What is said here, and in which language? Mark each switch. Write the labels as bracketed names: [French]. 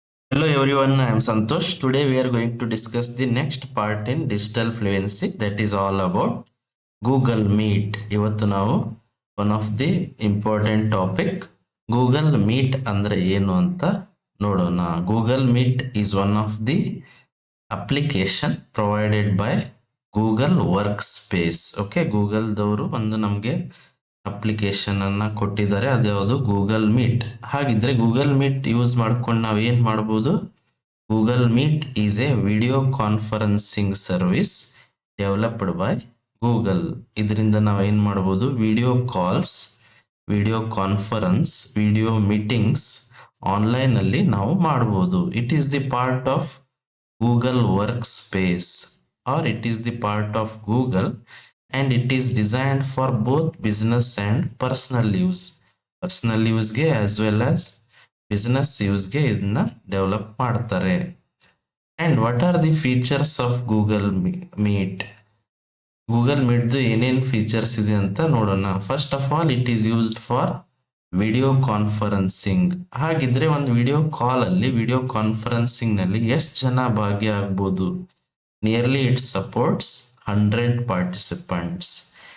[English] Hello everyone, I am Santosh. Today we are going to discuss the next part in digital fluency, that is all about Google Meet. [Kannada] ಇವತ್ತು ನಾವು one of the important topic Google meet ಅಂದ್ರೆ ಏನು ಅಂತ ನೋಡೋಣ. [English] Google Meet is one of the application provided by Google workspace. [Kannada] Okay, ಗೂಗಲ್ದವರು ಒಂದು ನಮಗೆ application ಅನ್ನ ಕೊಟ್ಟಿದ್ದಾರೆ, ಅದ್ಯಾವುದು ಗೂಗಲ್ ಮೀಟ್. ಹಾಗಿದ್ರೆ ಗೂಗಲ್ ಮೀಟ್ ಯೂಸ್ ಮಾಡ್ಕೊಂಡು ನಾವು ಏನ್ ಮಾಡ್ಬೋದು? [English] Google Meet is a video conferencing service developed by Google. [Kannada] ಇದರಿಂದ ನಾವು ಏನ್ ಮಾಡ್ಬೋದು? Video calls, video conference, video meetings online ಅಲ್ಲಿ ನಾವು ಮಾಡ್ಬೋದು. [English] It is the part of Google workspace or it is the part of Google and it is designed for both business and personal use. Personal use ಗೆ as well as business use ಗೆ [Kannada] ಇದನ್ನ develop ಮಾಡ್ತಾರೆ. [English] And what are the features of Google Meet? Google Meet [Kannada] ಏನೇನ್ features ಇದೆ ಅಂತ ನೋಡೋಣ. [English] First of all, it is used for video conferencing. [Kannada] ಹಾಗಿದ್ರೆ ಒಂದು ವಿಡಿಯೋ ಕಾಲ್ ಅಲ್ಲಿ, ವಿಡಿಯೋ ಕಾನ್ಫರೆನ್ಸಿಂಗ್ ನಲ್ಲಿ ಎಷ್ಟು ಜನ ಭಾಗಿಯಾಗಬಹುದು? [English] Nearly it supports 100 participants.